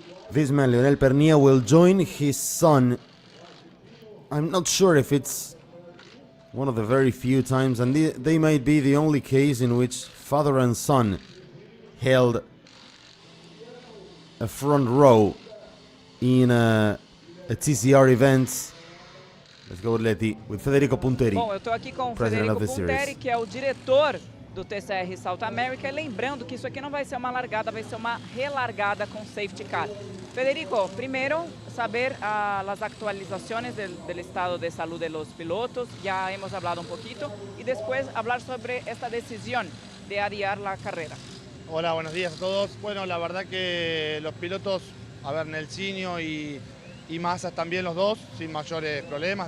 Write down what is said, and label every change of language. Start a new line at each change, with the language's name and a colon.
English: This man, Leonel Pernia, will join his son. I'm not sure if it's one of the very few times, and they might be the only case in which father and son held a front row in a TCR event. Let's go, Leti, with Federico Punteri.
Portuguese: Bom, eu estou aqui com o Federico Punteri, que é o diretor do TCR South America. E lembrando que isso aqui não vai ser uma largada, vai ser uma relargada com safety car.
Spanish: Federico, primero saber las actualizaciones del estado de salud de los pilotos, ya hemos hablado un poquito, y después hablar sobre esta decisión de adiar la carrera. Hola, buenos días a todos. Bueno, la verdad que los pilotos, a ver, Nelsinho y Massa también los dos, sin mayores problemas.